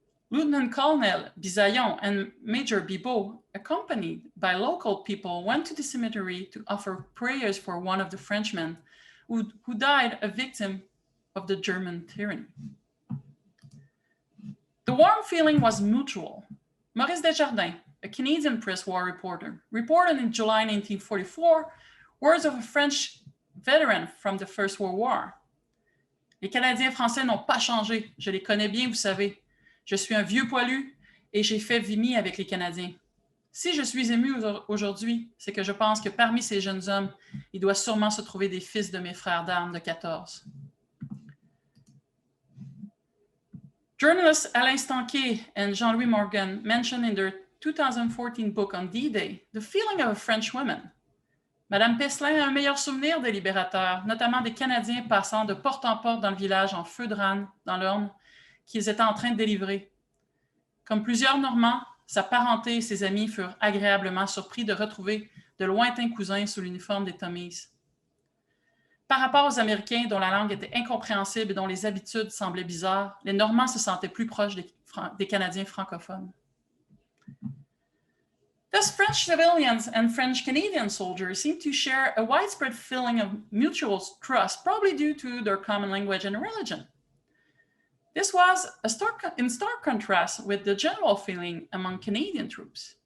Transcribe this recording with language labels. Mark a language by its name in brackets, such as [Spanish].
[English] Lieutenant Colonel Bisaillon and Major Bibot, accompanied by local people, went to the cemetery to offer prayers for one of the Frenchmen who died a victim of the German tyranny. The warm feeling was mutual. Maurice Desjardins, a Canadian press war reporter, reported in July 1944 words of a French veteran from the First World War. [French] Les Canadiens français n'ont pas changé. Je les connais bien, vous savez. Je suis un vieux poilu et j'ai fait Vimy avec les Canadiens. Si je suis ému aujourd'hui, c'est que je pense que parmi ces jeunes hommes, il doit sûrement se trouver des fils de mes frères d'armes de 14. [English] Journalists Alain Stanquet and Jean-Louis Morgan mentioned in their 2014 book on D-Day the feeling of a French woman. [French] Madame Pesselin a un meilleur souvenir des libérateurs, notamment des Canadiens passant de porte en porte dans le village en feu de rane, dans l'Orne, qu'ils étaient en train de délivrer. Comme plusieurs Normands, sa parenté et ses amis furent agréablement surpris de retrouver de lointains cousins sous l'uniforme des Tommies. Par rapport aux Américains dont la langue était incompréhensible et dont les habitudes semblaient bizarres, les Normands se sentaient plus proches des Canadiens francophones. [English] Thus, French civilians and French Canadian soldiers seem to share a widespread feeling of mutual trust, probably due to their common language and religion. This was in stark contrast with the general feeling among Canadian troops.